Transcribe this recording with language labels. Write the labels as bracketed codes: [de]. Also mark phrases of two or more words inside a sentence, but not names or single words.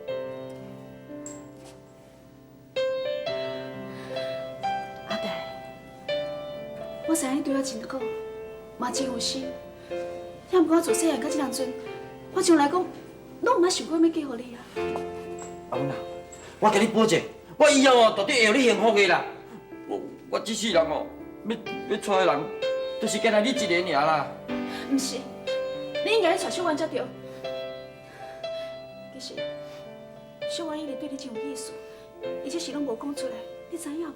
[nan] 阿呆，我知影你对我真好，嘛真有心。也毋过我自细汉到这当阵，我从来讲，拢毋捌想过要嫁互你啊。阿文啊，我甲你保证，我以后哦，绝对会让你幸福的啦。我这世人哦，要娶的人，就是干那你一个尔啦。毋是，你应该娶小婉才对。其实，小婉一直对你真有意思，而且是拢无讲出来，你知影无？